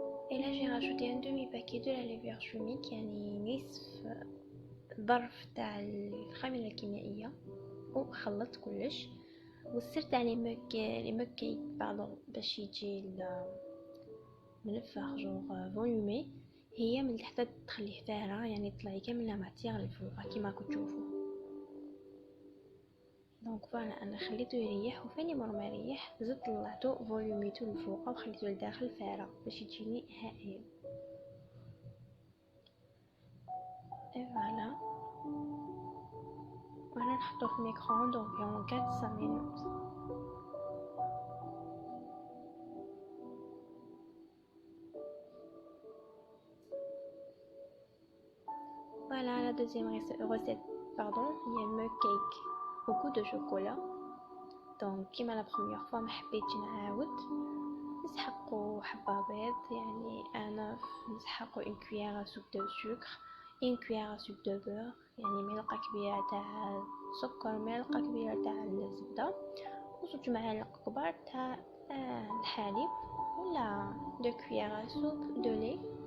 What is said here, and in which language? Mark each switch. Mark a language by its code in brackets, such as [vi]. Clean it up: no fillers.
[fr] Et là j'ai rajouté un demi paquet de la levure chimique، [ar] يعني نصف ظرف تاع الخميرة الكيميائية، وخلطت كلش. والسر تاع لي موكيك باش يجي منفخ جونغ فوليومي، هي من تحت تخليه فارغ، يعني طلعي كامل لا ماتيغ للفوق كيما راكم تشوفوا. دونك فوالا انا خليته يريح، وفاني مور ما يريح زدت طلعته فوليوميتو للفوق وخليته لداخل فارغ باش يجيني هائل. اي فوالا، وانا نحطو في الميكرووند انفيرون 4-5 مينوت. [fr] Voilà la deuxième recette, [ar] هي مو كيك [fr] beaucoup de chocolat. [ar] دونك كيما لا بروميير فوا ما حبيتش نعاود، نسحقو حبة بيض، يعني انا نسحقو [fr] une cuillère à soupe de sucre، une cuillère à soupe de beurre، [ar] يعني ملعقة كبيرة تاع سكر، ملعقة كبيرة تاع الزبدة، وزوج معالق كبار تاع الحليب، ولا [fr] 2 cuillères à soupe de lait.